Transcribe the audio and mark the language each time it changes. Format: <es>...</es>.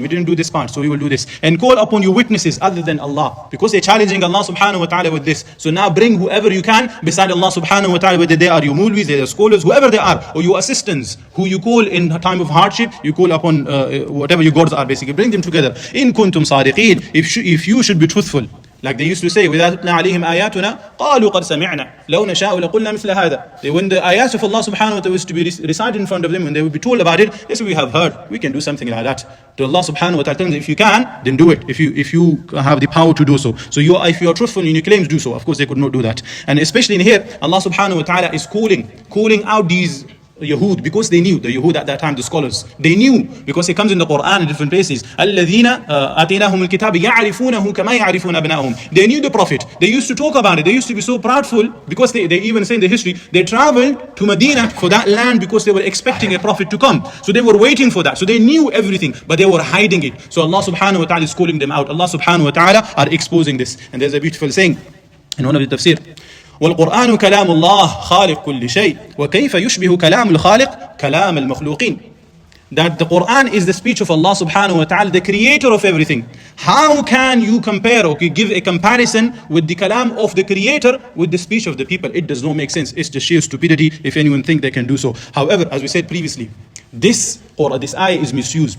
<en>We didn't do this part, so we will do this. And call upon your witnesses other than Allah, because they're challenging Allah Subhanahu wa Taala with this. So now bring whoever you can beside Allah Subhanahu wa Taala, whether they are your mulvis, they are scholars, whoever they are, or your assistants, who you call in a time of hardship, you call upon whatever your gods are, basically. Bring them together.</en> <ar>إِن كُنْتُمْ صَادِقِينَ.</ar> <en>If you should be truthful. Like they used to say,</en> <ar>وَإِذَا تُتْلَى عَلَيْهِمْ آيَاتُنَا قَالُوا قَدْ سَمِعْنَا لَوْ نَشَاءُ لَقُلْنَا مِثْلَ هَذَا.</ar> <en>When the ayats of Allah Subhanahu wa Ta'ala was to be recited in front of them, when they would be told about it, they said, we have heard, we can do something like that. To Allah Subhanahu wa Ta'ala tells them, if you can, then do it. If you have the power to do so. So if you are truthful in your claims, do so. Of course, they could not do that. And especially in here, Allah Subhanahu wa Ta'ala is calling out these Yahud, because they knew, the Yahud at that time, the scholars, they knew, because it comes in the Quran in different places.</en> <ar>الَّذِينَ آتَيْنَاهُمُ الْكِتَابِ يَعْرِفُونَهُ كَمَا يَعْرِفُونَ أَبْنَاءَهُم.</ar> <en>They knew the Prophet. They used to talk about it. They used to be so proudful, because they even say in the history, they traveled to Medina for that land because they were expecting a Prophet to come. So they were waiting for that. So they knew everything, but they were hiding it. So Allah Subhanahu wa Ta'ala is calling them out. Allah Subhanahu wa Ta'ala are exposing this. And there's a beautiful saying in one of the Tafseer,</en> <ar>والقرآن كلام الله خالق كل شيء وكيف يشبه كلام الخالق كلام المخلوقين.</ar> <en>That the Quran is the speech of Allah Subhanahu wa Ta'ala, the creator of everything. How can you compare or give a comparison with the kalam of the creator with the speech of the people? It does not make sense. It's just sheer stupidity if anyone think they can do so. However, as we said previously, this ayah is misused.</en>